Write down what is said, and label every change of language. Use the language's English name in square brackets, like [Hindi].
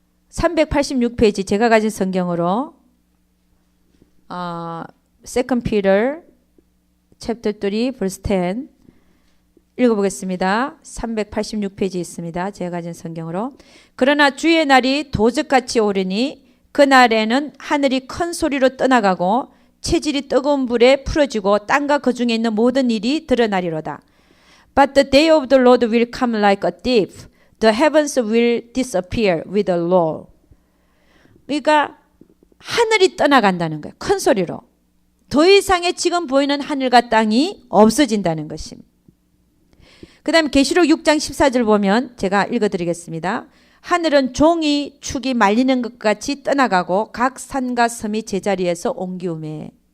[Korean] 386페이지 제가 가진 성경으로 [English] Second Peter chapter 3 verse 10 [Korean] 읽어보겠습니다. 386페이지 있습니다. 제가 가진 성경으로. 그러나 주의 날이 도적같이 오르니 그날에는 하늘이 큰 소리로 떠나가고 체질이 뜨거운 불에 풀어지고 땅과 그 중에 있는 모든 일이 드러나리로다. [English] But the day of the Lord will come like a thief. The heavens will disappear with a roar. [Korean] 그러니까 하늘이 떠나간다는 거예요. 큰 소리로. 더 이상의 지금 보이는 하늘과 땅이 없어진다는 것입니다. 그 다음에 계시록 6장 14절 보면 제가 읽어드리겠습니다. 하늘은 종이 축이 말리는 것 같이 떠나가고 각 산과 섬이 제자리에서 옮기우매.